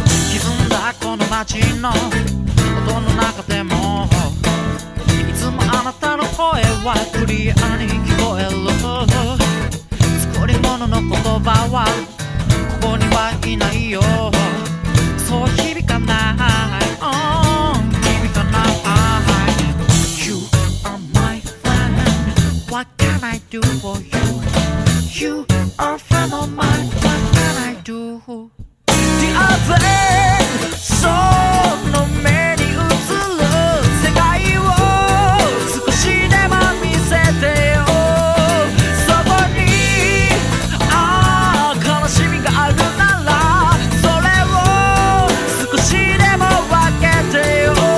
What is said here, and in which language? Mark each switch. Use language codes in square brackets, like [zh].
[ja] 沈んだこの街の音の中でも、いつもあなたの声はクリアに聞こえる。作り物の言葉はここにはいないよ。そう響かない、 [en] What can I do for you? You are a friend of mine. What can I do? The other soul [ja] の目に映る世界を少しでも見せてよ。そこに、ああ悲しみがあるなら、それを少しでも分けてよ。